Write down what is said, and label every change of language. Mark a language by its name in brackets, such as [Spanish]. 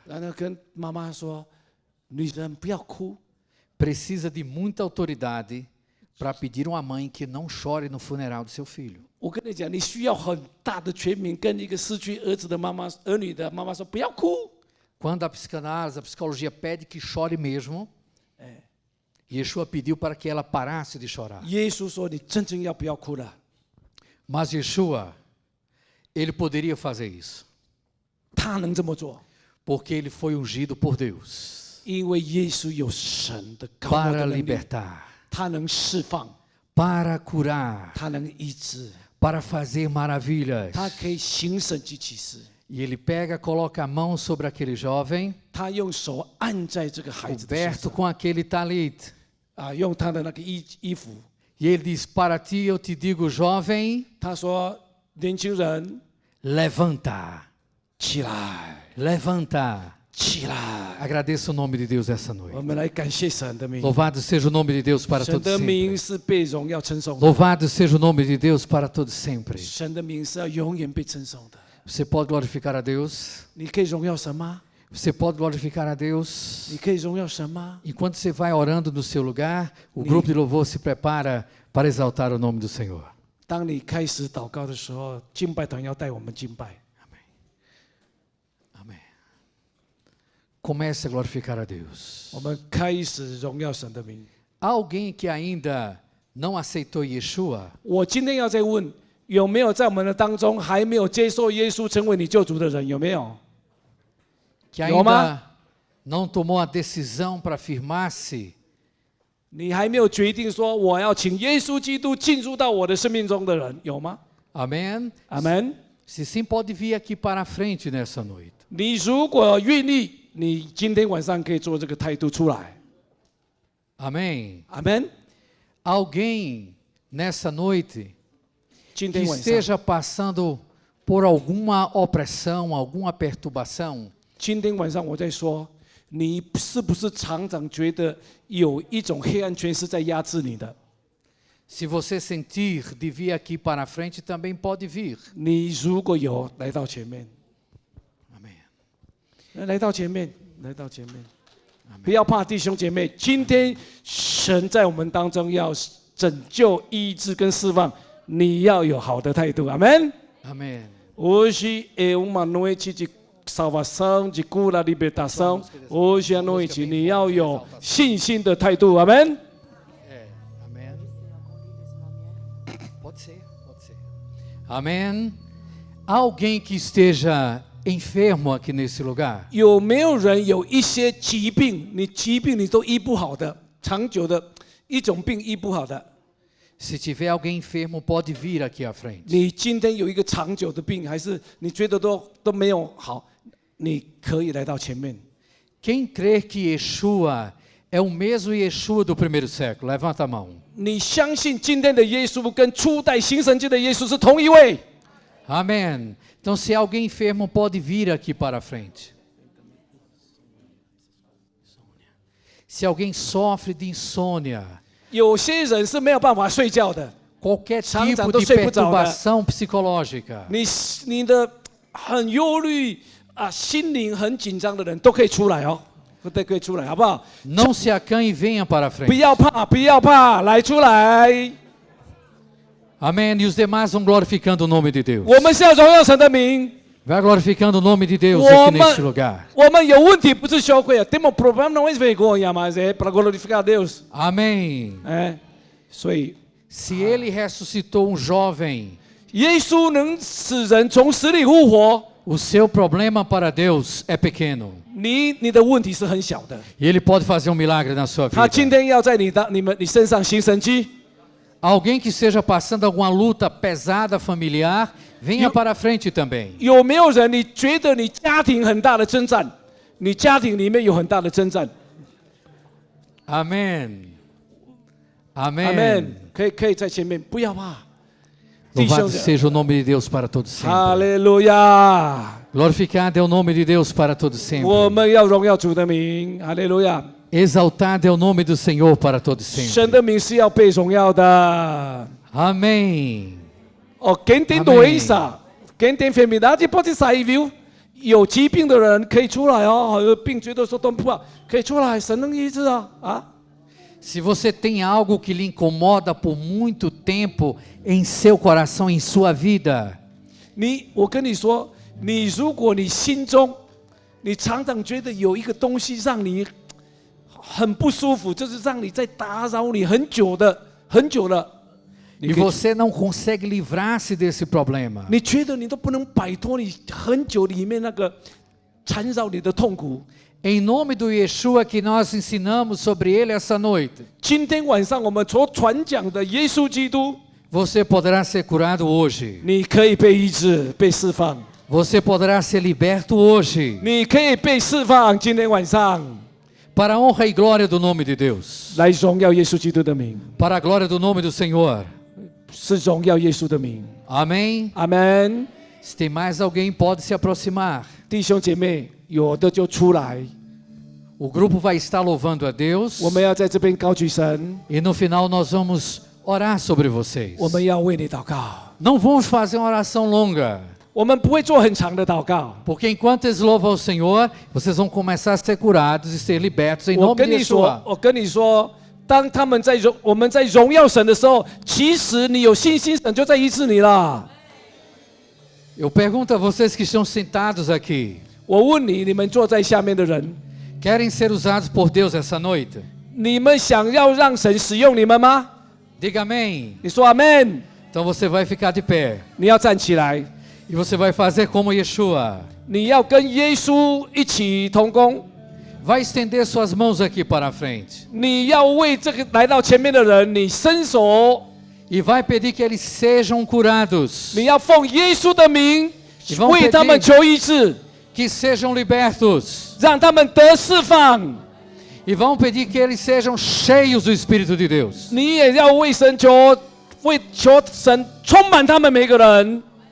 [Chinese] 然后跟妈妈说：“女人不要哭， [Portuguese] Precisa de muita autoridade para pedir uma mãe que não chore no funeral do seu filho. [Chinese] 我跟你讲，你需要很大的全名跟一个失去儿子的妈妈、儿女的妈妈说，不要哭。 [Portuguese] Quando a psicanálise, a psicologia pede que chore mesmo, Yeshua pediu para que ela parasse de chorar. [Chinese] 耶稣说：“你真正要不要哭了？ [Portuguese] Mas Yeshua, ele poderia fazer isso, [Chinese] 他能这么做， [Portuguese] porque ele foi ungido por Deus [Chinese] 因为耶稣有神的高莫的能力， [Portuguese] libertar, [Chinese] 他能释放， [Portuguese] para curar, [Chinese] 他能医治， [Portuguese] para fazer maravilhas. [Chinese] 他可以行神迹奇事。 [Portuguese] E ele pega, coloca a mão sobre aquele jovem, [Chinese] 他用手按在这个孩子的身 [Portuguese] coberto [Chinese] 上， [Portuguese] com aquele talit. [Chinese] 用他的那个衣服。 [Portuguese] E ele diz: Para ti eu te digo, jovem, [Chinese] 他说：“年轻人， [Portuguese] levanta, [Chinese] 起来， [Portuguese] levanta. [Chinese] 起来！ [Portuguese] Agradeça o nome de Deus essa noite. [Chinese] 我们来感谢神的名， [Portuguese] Louvado seja o nome de Deus para [Chinese] 神 [Portuguese] todos [Chinese] 的 [Portuguese] sempre. [Chinese] 名是被荣耀称颂的， [Portuguese] Louvado seja o nome de Deus para todos sempre. [Chinese] 神的名是要永远被称颂的。 [Portuguese] Você pode glorificar a Deus? [Chinese] 你可以荣耀神吗？ [Portuguese] Você pode glorificar a Deus? [Chinese] 你可以荣耀神吗？ [Portuguese] Enquanto você vai orando no seu lugar, o grupo de louvor se prepara para exaltar o nome do Senhor. [Chinese] 当你开始祷告的时候，敬拜团要带我们敬拜。 [Portuguese] Amém. Comece a glorificar a Deus. [Chinese] 我们开始荣耀神的名。 [Portuguese] Há alguém que ainda não aceitou Yeshua? [Chinese] 我今天要再问，有没有在我们的当中还没有接受耶稣成为你救主的人？有没有？ [Portuguese] Que Roma. ainda não tomou a decisão para afirmar-se? [Chinese] 你还没有决定说我要请耶稣基督进入到我的生命中的人，有吗？ [Portuguese] Amém? [Chinese] 阿门。 [Portuguese] Se sim, pode vir aqui para a frente nessa noite. [Chinese] 你如果愿意，你今天晚上可以做这个态度出来。 [Portuguese] Amém? [Chinese] 阿门。 [Portuguese] Alguém nessa noite [Chinese] 今 [Portuguese] que [Chinese] 天晚上， [Portuguese] esteja passando por alguma opressão, alguma perturbação, [Chinese] 今天晚上我在说，你是不是常常觉得有一种黑暗权势在压制你的？ [Portuguese] se você sentir de vir aqui para a frente, também pode vir. [Chinese] 你如果有，来到前面， [Portuguese] Amém. [Chinese] 来到前面，来到前面，不要怕，弟兄姐妹，今天神在我们当中要拯救、医治跟释放，你要有好的态度，阿门。 [Portuguese] Amém. Hoje é uma noite de salvação, de cura, libertação. Hoje é a noite, [Chinese] 你要有信心的态度，阿门。 [Portuguese] É, amém. Pode ser, pode ser. Amém. Há alguém que esteja enfermo aqui nesse lugar? [Chinese] 有没有人有一些疾病，你都医不好的，长久的一种病医不好的？ [Portuguese] Se tiver alguém enfermo, pode vir aqui à frente. [Chinese] 你今天有一个长久的病，还是你觉得都没有好，你可以来到前面。 [Portuguese] Quem crer que Yeshua é o mesmo Yeshua do primeiro século? Levanta a mão. [Chinese] 你相信今天的耶稣跟初代行神迹的耶稣是同一位？ [Portuguese] Amém. Então, se alguém enfermo, pode vir aqui para a frente. Se alguém sofre de insônia, [Chinese] 有些人是没有办法睡觉的， [Portuguese] qualquer [Chinese] 常常 [Portuguese] tipo [Chinese] 都 [Portuguese] de [Chinese] 睡不着的。 [Portuguese] perturbação psicológica, [Chinese] 你的很忧虑啊，心灵很紧张的人都可以出来哦，都可以出来，好不好？ [Portuguese] não se acanhe e venha para a [Chinese] 不 [Portuguese] frente. [Chinese] 要怕，不要怕，来出来。 [Portuguese] Amém. E os demais vão glorificando o nome de Deus. [Chinese] 我们是要荣耀神的名。 [Portuguese] Vai glorificando o nome de Deus [Chinese] 我 [Portuguese] aqui [Chinese] 们 [Portuguese] neste lugar. [Chinese] 我们有问题不是羞愧啊， [Portuguese] temos problema não é vergonha, mas é para glorificar a Deus. Amém. [Chinese] 所以 [Portuguese] Se ele ressuscitou um jovem, [Chinese] 耶稣能使人从死里复活， [Portuguese] o seu problema para Deus é pequeno. [Chinese] 你的问题是很小的。 [Portuguese] E ele pode fazer um milagre na sua [Chinese] 他今 [Portuguese] vida. [Chinese] 天要在你身上行神迹。 [Portuguese] Alguém que esteja passando alguma luta pesada familiar, venha para a frente também. [Chinese] 有没有人你觉得你家庭很大的征战？你家庭里面有很大的征战。 [Portuguese] Amém. [Chinese] 阿 [Portuguese] Amém. [Chinese] 门。可以在前面，不要怕。弟 [Portuguese] Louvado seja o nome de Deus para todos [Chinese] 哈 [Portuguese] sempre. [Chinese] 利路亚！ [Portuguese] Glorificado é o nome de Deus para todos [Chinese] 我 [Portuguese] sempre. [Chinese] 们要荣耀主的名，哈利路亚！ [Portuguese] Exaltado é o nome do Senhor para todos [Chinese] 神 [Portuguese] sempre. [Chinese] 的名是要被荣耀的。 [Portuguese] Amém. Quem tem doença, quem tem enfermidade pode sair, viu? [Chinese] 有疾病的人可以出来哦，有病觉得说都不好，可以出来，神能医治啊！ [Portuguese] Se você tem algo que lhe incomoda por muito tempo em seu coração, em sua vida, [Chinese] 我跟你说，如果你心中，你常常觉得有一个东西让你很不舒服，就是让你在打扰你很久了。 [Portuguese] e você não consegue livrar-se desse problema, [Chinese] 你觉得你都不能摆脱你很久里面那个缠绕你的痛苦。 [Portuguese] em nome do Yeshua que nós ensinamos sobre ele essa noite, [Chinese] 今天晚上我们所传讲的耶稣基督， [Portuguese] você poderá ser curado hoje. [Chinese] 你可以被医治、被释放， [Portuguese] Você poderá ser liberto hoje, [Chinese] 你可以被释放。今天晚上， [Portuguese] para a honra e glória do nome de Deus, [Chinese] 来荣耀耶稣基督的名， [Portuguese] para a glória do nome do Senhor. [Chinese] 是荣耀耶稣的名。 [Portuguese] Amém? [Chinese] 阿门。 [Portuguese] Se tem mais alguém, pode se aproximar. [Chinese] 弟兄姐妹，有的就出来， [Portuguese] O grupo vai estar louvando a Deus [Chinese] 我们要在这边高举神， [Portuguese] e no final nós vamos orar sobre vocês. [Chinese] 我们要为你祷告。 [Portuguese] Não vamos fazer uma oração longa, [Chinese] 我们不会做很长的祷告。 [Portuguese] porque enquanto eles louvam ao Senhor, vocês vão começar a ser curados e ser libertos em [Chinese] 我 [Portuguese] nome [Chinese] 跟 [Portuguese] de [Chinese] 你说 [Portuguese] Yeshua.， [Chinese] 我跟你说，当我们在荣耀神的时候，其实你有信心，神就在医治你了。 [Portuguese] Eu pergunto a vocês que estão sentados aqui, [Chinese] 我问你，你们坐在下面的人， [Portuguese] querem ser usados por Deus essa noite? [Chinese] 你们想要让神使用你们吗？ [Portuguese] Diga amém. [Chinese] 你说阿门。 [Portuguese] Então você vai ficar de pé [Chinese] 你要站起来， [Portuguese] e você vai fazer como Yeshua. [Chinese] 你要跟耶稣一起同工， [Portuguese] Vai estender suas mãos aqui para a frente [Chinese] 你要为这个来到前面的人，你伸手， [Portuguese] e vai pedir que eles sejam curados, [Chinese] 你要奉耶稣的名 [Portuguese] vão [Chinese] 为他们 [Portuguese] pedir [Chinese] 求医治， [Portuguese] que sejam libertos [Chinese] 让他们得释放。 [Portuguese] e vão pedir que eles sejam cheios do Espírito de Deus. [Chinese] 你也要为神求神充满他们每个人。